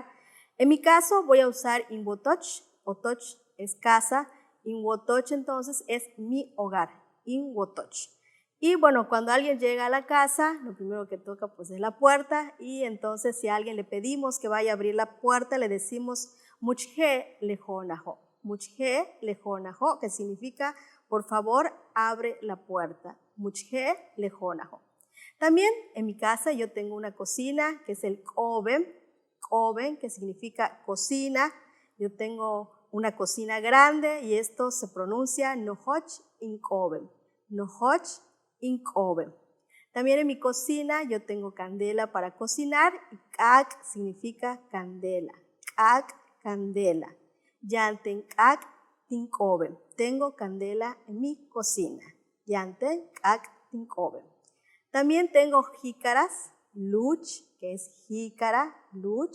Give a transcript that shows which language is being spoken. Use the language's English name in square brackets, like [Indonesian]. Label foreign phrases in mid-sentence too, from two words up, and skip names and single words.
[Spanish] En mi caso voy a usar inwotoch, otoch es casa, inwotoch entonces es mi hogar, inwotoch. Y bueno, cuando alguien llega a la casa, lo primero que toca pues es la puerta, y entonces si a alguien le pedimos que vaya a abrir la puerta, le decimos [Yucateco] muchje lejonajo, muchje lejonajo, [Spanish] que significa por favor abre la puerta, [Yucateco] muchje lejonajo. [Spanish] También en mi casa yo tengo una cocina que es el koben, que significa cocina. Yo tengo una cocina grande y esto se pronuncia [Yucateco] nohoch in koben, nohoch in koben. [Spanish] También en mi cocina yo tengo candela para cocinar y kak significa candela, kak, candela. [Yucateco] Yanten kak tin koben, [Spanish] tengo candela en mi cocina, [Yucateco] yanten kak tin koben. [Spanish] También tengo jícaras, luch, que es jícara, luch.